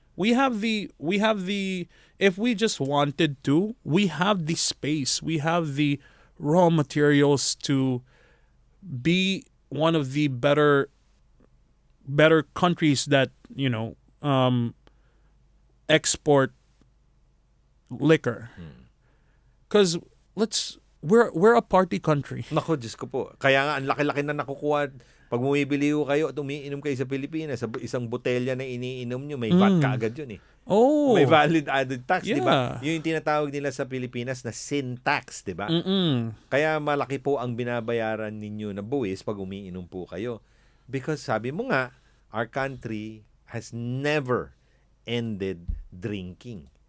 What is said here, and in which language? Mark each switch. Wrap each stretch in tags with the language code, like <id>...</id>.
<en>We have the if we just wanted to, we have the space, we have the raw materials to be one of the better countries that, export liquor. Because we're a party country.</en> <tl>Nako, Diyos ko po. Kaya nga, ang laki-laki na nakukuha. Pag bumibili ko kayo at umiinom kayo sa Pilipinas, sa isang botelya na iniinom nyo, may VAT ka agad yun Oh.</tl> <en>May valid added tax, Yeah.</en> <tl>di ba? Yun yung tinatawag nila sa Pilipinas na sin tax, di ba? Kaya malaki po ang binabayaran ninyo na buwis pag umiinom po kayo.</tl> <en>Because</en> <tl>sabi mo nga,</tl> <en>our country has never ended drinking.</en>